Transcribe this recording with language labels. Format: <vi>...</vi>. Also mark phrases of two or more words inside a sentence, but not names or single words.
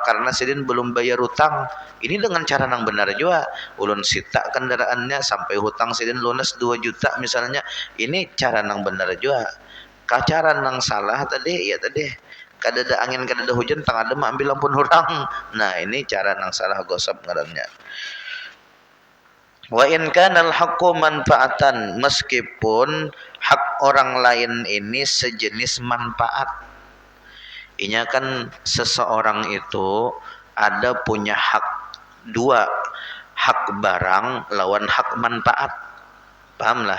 <bjn>Karena Sidin belum bayar hutang. Ini dengan cara yang benar juga. Ulun sita kendaraannya sampai hutang Sidin lunas 2 juta misalnya. Ini cara yang benar juga. Cara yang salah tadi, ya tadi kadada angin kadada hujan tengah dem ambil ampun orang. Nah, ini cara yang salah, gosap ngarannya.</bjn> <ar>وإن كان الحق منفعة,</ar> <bjn>meskipun hak orang lain ini sejenis manfaat. Inya kan seseorang itu ada punya hak dua, hak barang lawan hak manfaat. Pahamlah?</bjn>